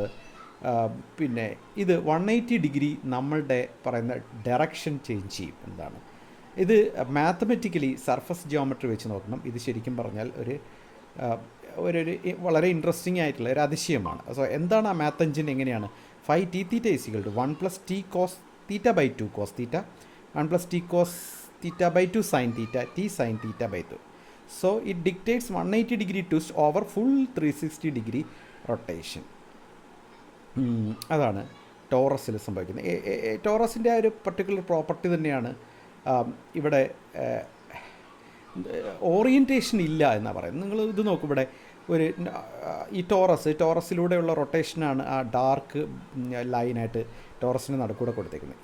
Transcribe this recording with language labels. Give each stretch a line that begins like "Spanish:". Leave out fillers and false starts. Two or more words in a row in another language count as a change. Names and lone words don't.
Malayalam: പിന്നെ ഇത് 180 ഡിഗ്രി നമ്മളുടെ പറയുന്ന
English: direction change
Malayalam: ചെയ്യും. എന്താണ് ഇത്?
English: mathematically surface geometry
Malayalam: വെച്ച് നോക്കണം. ഇത് ശരിക്കും പറഞ്ഞാൽ ഒരു വളരെ ഇൻട്രസ്റ്റിംഗ് ആയിട്ടുള്ള ഒരു അതിശയമാണ്. സോ എന്താണ് ആ
English: math engine?
Malayalam: എങ്ങനെയാണ്? 5t θ = 1 + t cos θ/2 cos θ, 1 + t cos θ/2 sin θ, t sin θ/2.
English: So it dictates 180 degree twist over full 360 degree rotation.
Malayalam: അതാണ് ടോറസിൽ സംഭവിക്കുന്നത്. ടോറസിൻ്റെ ആ ഒരു
English: particular property
Malayalam: തന്നെയാണ് ഇവിടെ. ഓറിയൻറ്റേഷൻ ഇല്ല എന്നാണ് പറയുന്നത്. നിങ്ങൾ ഇത് നോക്കും, ഇവിടെ ഒരു ഈ ടോറസിലൂടെയുള്ള റൊട്ടേഷനാണ് ആ ഡാർക്ക് ലൈനായിട്ട് ടോറസിന് നടുക്കൂടെ കൊടുത്തേക്കുന്നത്.